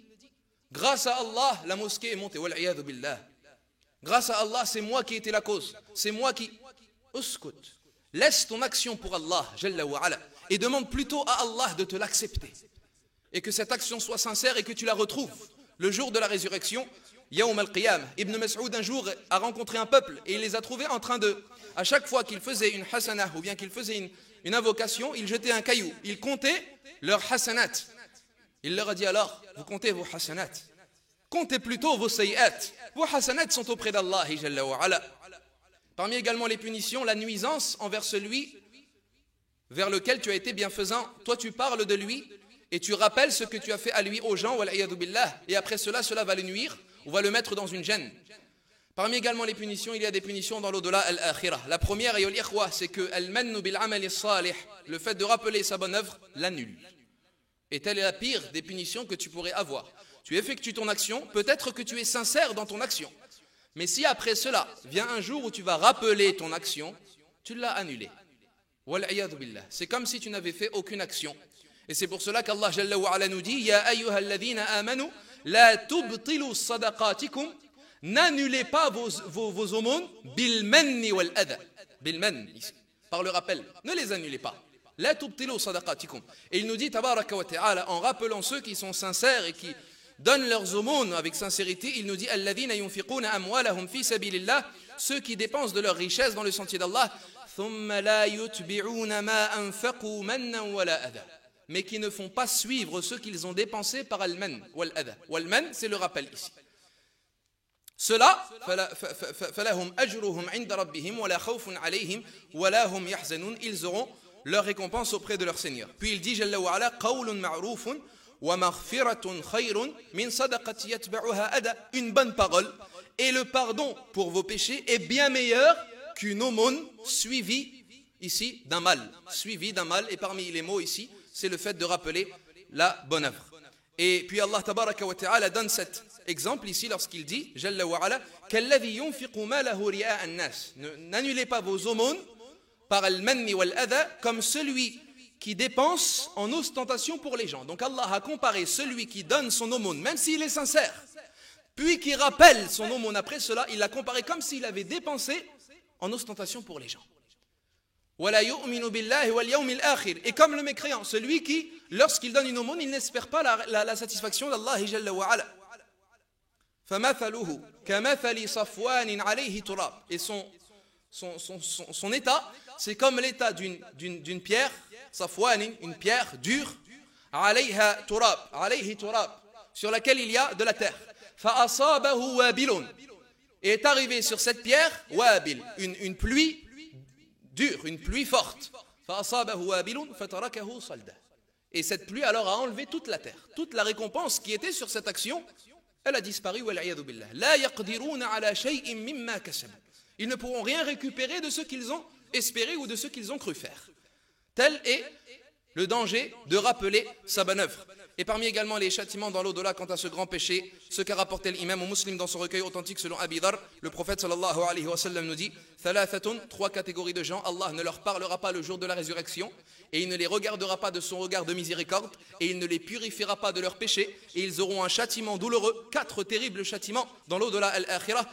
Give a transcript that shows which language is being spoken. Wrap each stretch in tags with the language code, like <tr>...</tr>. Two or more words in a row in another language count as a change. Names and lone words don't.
<fr>Grâce à Allah, la mosquée est montée.</fr> <ar>والعياذ بالله.</ar> <fr>Grâce à Allah, c'est moi qui ai été la cause. C'est moi qui... Uskut. Laisse ton action pour Allah,</fr> <ar>جل وعلا,</ar> <fr>et demande plutôt à Allah de te l'accepter. Et que cette action soit sincère et que tu la retrouves le jour de la résurrection.</fr> <ar>يوم القيام.</ar> <fr>Ibn Mas'ud un jour a rencontré un peuple et il les a trouvés en train de... À chaque fois qu'il faisait une hasanah ou bien qu'il faisait une invocation, il jetait un caillou. Il comptait leurs hasanat. Il leur a dit alors, vous comptez vos hasanat. Comptez plutôt vos sayyat. Vos hasanat sont auprès d'Allah</fr> <ar>جل وعلا.</ar> <fr>Parmi également les punitions, la nuisance envers celui vers lequel tu as été bienfaisant. Toi tu parles de lui et tu rappelles ce que tu as fait à lui aux gens,</fr> <ar>والعياذ بالله.</ar> <fr>Et après cela va le nuire ou va le mettre dans une gêne. Parmi également les punitions, il y a des punitions dans l'au-delà al-akhirah. La première, c'est que</fr> <ar>المن بالعمل الصالح,</ar> <fr>le fait de rappeler sa bonne œuvre, l'annule. Et telle est la pire des punitions que tu pourrais avoir. Tu effectues ton action, peut-être que tu es sincère dans ton action. Mais si après cela vient un jour où tu vas rappeler ton action, tu l'as annulée.</fr> <ar>والعياذ بالله.</ar> <fr>C'est comme si tu n'avais fait aucune action. Et c'est pour cela qu'Allah</fr> <ar>جل وعلا</ar> <fr>nous dit</fr> <ar>يا أيها الذين آمنوا لا تبطلوا صدقاتكم.</ar> <fr>N'annulez pas vos aumônes</fr> <ar>بالمن والأذى. بالمن,</ar> <fr>par le rappel. Ne les annulez pas.</fr> <ar>لا تبطلوا صدقاتكم.</ar> <fr>Et il nous dit</fr> <ar>تبارك وتعالى,</ar> <fr>en rappelant ceux qui sont sincères et qui donnent leurs aumônes avec sincérité, il nous dit</fr> <ar>الذين ينفقون أموالهم في سبيل الله,</ar> <fr>ceux qui dépensent de leur richesse dans le sentier d'Allah,</fr> <ar>ثم لا يتبعون ما أنفقوا منا ولا أذى,</ar> <fr>mais qui ne font pas suivre ce qu'ils ont dépensé par</fr> <ar>المن والأذى. Wal-man,</ar> <fr>c'est le rappel ici. Cela,</fr> <ar>فلهم أجرهم عند ربهم ولا خوف عليهم ولا هم يحزنون,</ar> <fr>ils auront leur récompense auprès de leur Seigneur. Puis il dit</fr> <ar>جل وعلا قول معروف ومغفرة خير من صدقة يتبعها أذى,</ar> <fr>une bonne parole et le pardon pour vos péchés est bien meilleur qu'une aumône suivie ici d'un mal. Suivie d'un mal, et parmi les mots ici, c'est le fait de rappeler la bonne œuvre. Et puis Allah</fr> <ar>تبارك وتعالى</ar> <fr>donne cet exemple ici lorsqu'il dit</fr> <ar>جل وعلا كالذي ينفق ماله رئاء الناس.</ar> <fr>N'annulez pas vos aumônes par</fr> <ar>المن والأذى</ar> <fr>comme celui qui dépense en ostentation pour les gens. Donc Allah a comparé celui qui donne son aumône, même s'il est sincère, puis qui rappelle son aumône après cela, il l'a comparé comme s'il avait dépensé en ostentation pour les gens.</fr> <ar>وَلَا يُؤْمِنُ بِاللَّهِ وَالْيَوْمِ الْآخِرِ.</ar> <fr>Et comme le mécréant, celui qui, lorsqu'il donne une aumône, il n'espère pas la satisfaction d'Allah</fr> <ar>جل وعلا. فَمَثَلُهُ كَمَثَلِ صَفْوَانٍ عَلَيْهِ تُرَابٍ.</ar> <fr>Et son état, c'est comme l'état d'une pierre, safwanin, une pierre dure,</fr> <ar>عليها تراب,</ar> <fr>sur laquelle il y a de la terre.</fr> <ar>فأصابه وابل.</ar> <fr>Et est arrivé sur cette pierre, wabil, une pluie dure, une pluie forte.</fr> <ar>فأصابه وابل فتركه صلدا.</ar> <fr>Et cette pluie alors a enlevé toute la terre. Toute la récompense qui était sur cette action, elle a disparu,</fr> <ar>والعياذ بالله. لا يقدرون على شيء مما كسبوا.</ar> <fr>Ils ne pourront rien récupérer de ce qu'ils ont espéré ou de ce qu'ils ont cru faire. Tel est le danger de rappeler sa bonne œuvre. Et parmi également les châtiments dans l'au-delà quant à ce grand péché, ce qu'a rapporté l'imam Muslim dans son recueil authentique selon Abi Dharr, le prophète</fr> <ar>صلى الله عليه وسلم</ar> <fr>nous dit Thalathatun, 3 catégories de gens, Allah ne leur parlera pas le jour de la résurrection, et il ne les regardera pas de son regard de miséricorde, et il ne les purifiera pas de leurs péchés, et ils auront un châtiment douloureux, 4 terribles châtiments dans l'au-delà al-akhirah.</fr>